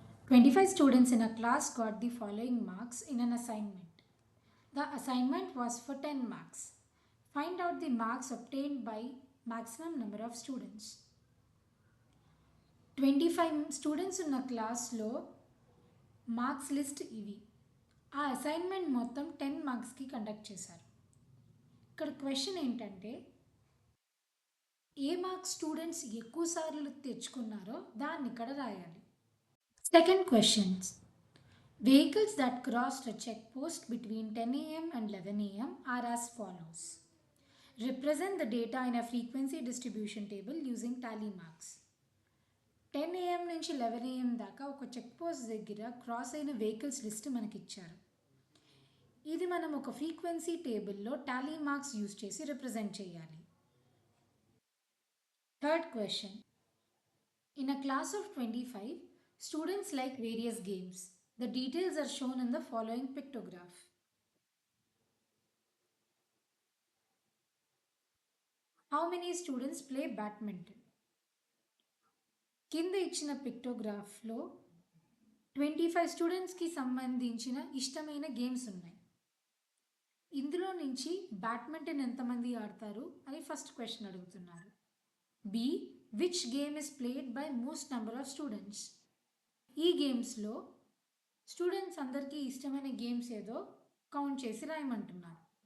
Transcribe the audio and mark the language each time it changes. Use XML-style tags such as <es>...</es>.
<en>25 students in a class got the following marks in an assignment. The assignment was for 10 marks. Find out the marks obtained by maximum number of students.</en> <te>25 students ఉన్న క్లాస్లో marks list ఇవి. ఆ assignment మొత్తం 10 మార్క్స్కి conduct చేశారు. ఇక్కడ question ఏంటంటే ఏ marks students ఎక్కువ సార్లు తెచ్చుకున్నారో దాన్ని ఇక్కడ రాయాలి. Second questions.</te> <en>Vehicles that crossed a checkpost between 10 a.m. and 11 a.m. are as follows. Represent the data in a frequency distribution table using tally marks. 10 a.m.</en> <te>నుంచి</te> <en>11 a.m.</en> <te>దాకా ఒక చెక్ పోస్ట్ దగ్గర cross అయిన వెహికల్స్ లిస్ట్ మనకి ఇచ్చారు. ఇది మనం ఒక ఫ్రీక్వెన్సీ టేబుల్లో టాలీ మార్క్స్ యూజ్ చేసి రిప్రజెంట్ చేయాలి. Third question.</te> <en>In a class of 25, students like various games. The details are shown in the following pictograph. How many students play badminton?</en> <te>కింద ఇచ్చిన పిక్టోగ్రాఫ్లో 25 స్టూడెంట్స్కి సంబంధించిన ఇష్టమైన గేమ్స్ ఉన్నాయి. ఇందులో నుంచి బ్యాడ్మింటన్ ఎంతమంది ఆడతారు అని ఫస్ట్ క్వశ్చన్ అడుగుతున్నారు. B.</te> <en>Which game is played by most number of students.</en> <te>ఈ గేమ్స్లో స్టూడెంట్స్ అందరికీ ఇష్టమైన గేమ్స్ ఏదో కౌంట్ చేసి రాయమంటున్నారు.</te>